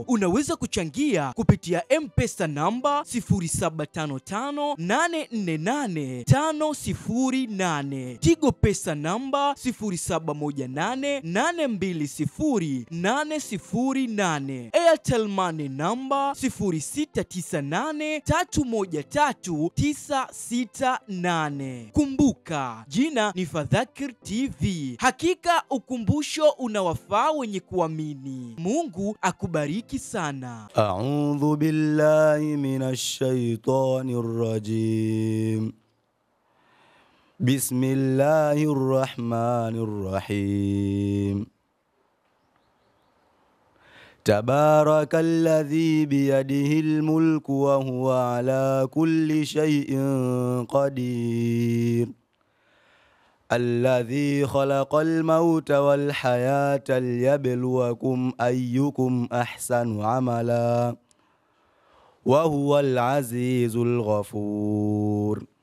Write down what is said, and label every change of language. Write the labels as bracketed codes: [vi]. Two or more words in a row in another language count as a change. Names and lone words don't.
[sw] Unaweza kuchangia kupitia M-Pesa namba 0755848508, Tigo Pesa namba 0718820808, Airtel Money namba 0698313968. Kumbuka, jina ni Fadhakir TV. Hakika ukumbusho unawafaa wenye kuamini. Mungu akubariki sana. [ar] أعوذ بالله من الشيطان الرجيم. بسم الله الرحمن الرحيم. تبارك الذي بيده الملك وهو على كل شيء قدير الذي خلق الموت والحياة ليبلوكم أيكم أحسن عملا وهو العزيز الغفور